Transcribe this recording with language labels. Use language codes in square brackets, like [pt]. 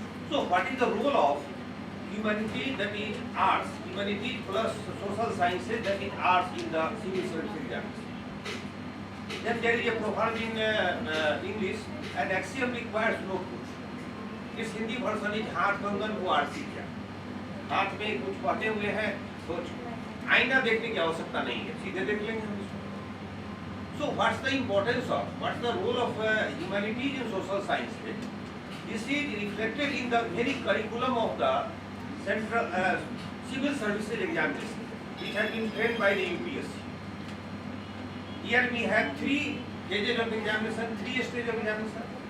[en] So what is the role of humanity, that is arts, humanity plus social sciences, that is arts, in the civil service exams? Then there is a proverb in English, an axiom requires no proof. Its Hindi version is [hi] हाथ कंगन को आरती क्या, हाथ में कुछ पहने हुए हैं तो आईना देखने की आवश्यकता नहीं है, सीधे देख लेंगे हम इसको. [en] So what's the importance of, what's the role of humanities in social sciences? This is reflected in the very curriculum of the central civil services examination, which has been trained by the UPSC. Here we have 3 phases of examination, 3 stages of examination.